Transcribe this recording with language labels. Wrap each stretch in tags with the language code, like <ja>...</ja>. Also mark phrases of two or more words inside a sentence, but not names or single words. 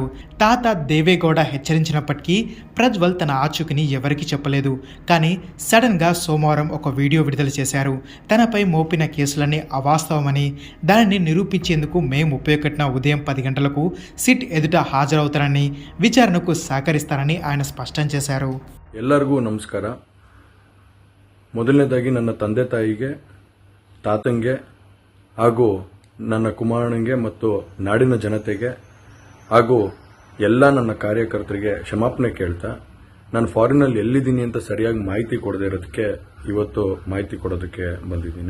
<te>తాత దేవేగౌడ హెచ్చరించినప్పటికీ ప్రజ్వల్ తన ఆచూకీని ఎవరికీ చెప్పలేదు. కానీ సడన్గా సోమవారం ఒక వీడియో విడుదల చేశారు. తనపై మోపిన కేసులన్నీ అవాస్తవమని, దానిని నిరూపించేందుకు మే 31న ఉదయం 10 గంటలకు సిట్ ఎదుట హాజరవుతారని, విచారణకు సహకరిస్తారని ఆయన స్పష్టం చేశారు.</te> <kn>ಎಲ್ಲರಿಗೂ ನಮಸ್ಕಾರ. ಮೊದಲನೇದಾಗಿ ನನ್ನ ತಂದೆ ತಾಯಿಗೆ, ತಾತಂಗೆ ಹಾಗೂ ನನ್ನ ಕುಮಾರನಿಗೆ ಮತ್ತು ನಾಡಿನ ಜನತೆಗೆ ಹಾಗೂ ಎಲ್ಲ ನನ್ನ ಕಾರ್ಯಕರ್ತರಿಗೆ ಕ್ಷಮಾಪಣೆ ಕೇಳ್ತಾ, ನಾನು ಫಾರಿನಲ್ಲಿ ಎಲ್ಲಿದ್ದೀನಿ ಅಂತ ಸರಿಯಾಗಿ ಮಾಹಿತಿ ಕೊಡದೇ ಇರೋದಕ್ಕೆ ಇವತ್ತು ಮಾಹಿತಿ ಕೊಡೋದಕ್ಕೆ ಬಂದಿದ್ದೀನಿ.</kn>